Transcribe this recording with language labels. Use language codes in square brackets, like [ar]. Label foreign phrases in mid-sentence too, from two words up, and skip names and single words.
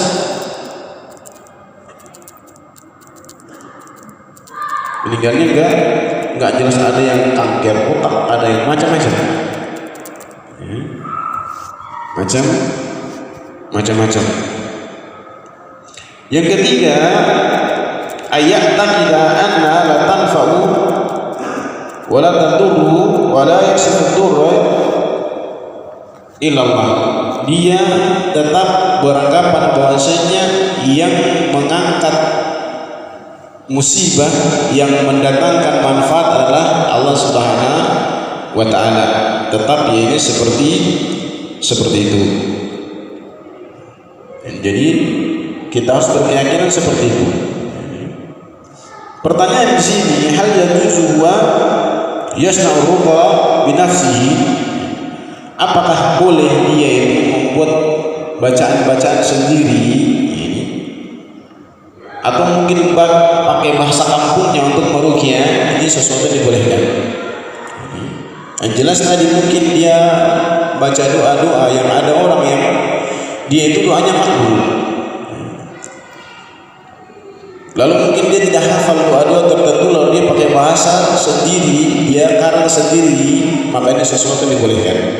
[id] Meninggalnya nggak jelas, ada yang kanker otak, ada yang macam-macam. Macam-macam. Yang ketiga, [ar] آية تأكيد أن لا تنفع ولا تضر ولا يكشف الضر إلا الله. [id] Dia tetap beranggapan bahwasanya yang mengangkat musibah, yang mendatangkan manfaat adalah Allah [ar] سبحانه وتعالى. [id] Tetap ini seperti itu. Jadi kita harus berkeyakinan seperti itu. Pertanyaan di sini, [ar] هل يجوز و يصنع رقى بنفسه? [id] Apakah boleh dia itu membuat bacaan-bacaan sendiri ini, atau mungkin pakai bahasa kampungnya untuk meruqyah? Ini sesuatu yang dibolehkan. Yang jelas tadi mungkin dia baca doa-doa yang ada orang yang dia itu doanya makbul, lalu mungkin dia tidak hafal doa-doa tertentu, lalu dia pakai bahasa sendiri, dia karang sendiri, makanya sesuatu yang dibolehkan.